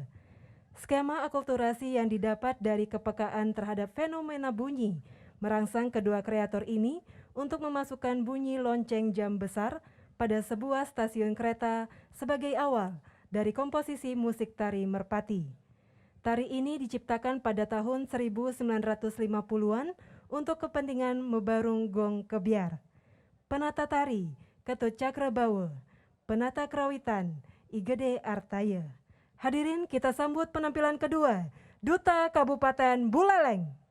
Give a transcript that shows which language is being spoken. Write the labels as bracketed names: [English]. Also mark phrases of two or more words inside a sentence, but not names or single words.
[Indonesian] Skema akulturasi yang didapat dari kepekaan terhadap fenomena bunyi merangsang kedua kreator ini untuk memasukkan bunyi lonceng jam besar pada sebuah stasiun kereta sebagai awal dari komposisi musik tari Merpati. Tari ini diciptakan pada tahun 1950-an untuk kepentingan Mebarung Gong Kebiar. Penata tari Ketut Cakrabawa, penata kerawitan Igede Artaya. Hadirin, kita sambut penampilan kedua, Duta Kabupaten Buleleng.